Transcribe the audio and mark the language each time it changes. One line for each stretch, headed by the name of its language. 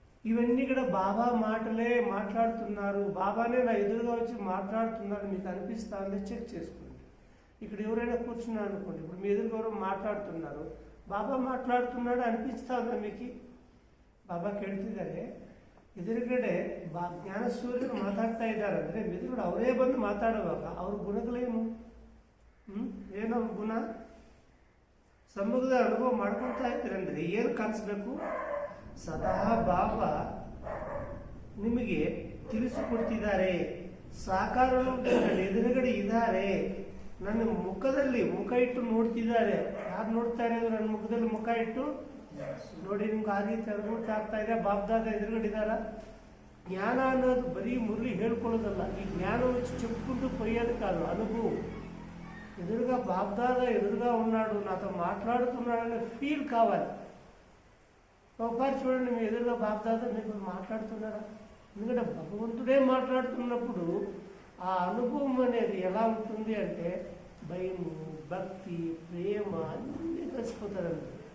Telugu: ఇవన్నీ కూడా బాబా మాటలే మాట్లాడుతున్నారు, బాబానే నా ఎదురుగా వచ్చి మాట్లాడుతున్నారు మీకు అనిపిస్తా ఉంది? చెక్ చేసుకోండి. ఇక్కడ ఎవరైనా కూర్చున్నారు అనుకోండి, ఇప్పుడు మీ ఎదురుగా ఎవరో మాట్లాడుతున్నారు, బాబా మాట్లాడుతున్నాడు ಅನಿಪಿಸ್ತಾ ఉందా మీకు?
Kannada: ಬಾಬಾ ಕೇಳ್ತಿದ್ದಾರೆ, ಎದುರುಗಡೆ ಜ್ಞಾನಸೂರ್ಯರು ಮಾತಾಡ್ತಾ ಇದ್ದಾರೆ ಅಂದರೆ ಎದುರುಗಡೆ ಅವರೇ ಬಂದು ಮಾತಾಡುವಾಗ ಅವ್ರ ಗುಣಗಳೇನು? ಏನು ಅವ್ರ ಗುಣ? ಸಮ್ಮುಖದ ಅನುಭವ ಮಾಡ್ಕೊಳ್ತಾ ಇದ್ದೀರಂದ್ರೆ ಏನು ಕಾಣಿಸ್ಬೇಕು? ಸದಾ ಬಾಬಾ ನಿಮಗೆ ತಿಳಿಸಿಕೊಡ್ತಿದ್ದಾರೆ, ಸಾಕಾರ ರೂಪದಲ್ಲಿ ಎದುರುಗಡೆ ಇದ್ದಾರೆ, ನನ್ನ ಮುಖದಲ್ಲಿ ಮುಖ ಇಟ್ಟು ನೋಡ್ತಿದ್ದಾರೆ. ಯಾರು ನೋಡ್ತಾ ಇರೋದು? ನನ್ನ ಮುಖದಲ್ಲಿ ಮುಖ ಇಟ್ಟು ನೋಡಿ. ನಿಮ್ಗೆ ಆ ರೀತಿ ಅನುಭೂತಿ ಆಗ್ತಾ ಇದೆ, ಬಾಬ್ದಾದ ಎದುರುಗಡೆ ಇದ್ದಾರ. ಜ್ಞಾನ ಅನ್ನೋದು ಬರೀ ಮುರಳಿ ಹೇಳ್ಕೊಳ್ಳೋದಲ್ಲ,
Telugu: ಈ జ్ఞానం చెప్పుకుంటూ పోయేది కాదు, అనుభవం. ఎదురుగా బాబ్దాదా ఎదురుగా ఉన్నాడు, నాతో మాట్లాడుతున్నాడనే ఫీల్ కావాలి. ఒకసారి చూడండి, మీ ఎదురుగా బాబ్దాదా మీకు మాట్లాడుతున్నారా? ఎందుకంటే భగవంతుడే మాట్లాడుతున్నప్పుడు ఆ అనుభవం అనేది ఎలా ఉంటుంది అంటే భయము, భక్తి, ప్రేమ అన్నీ కలిసిపోతారండి.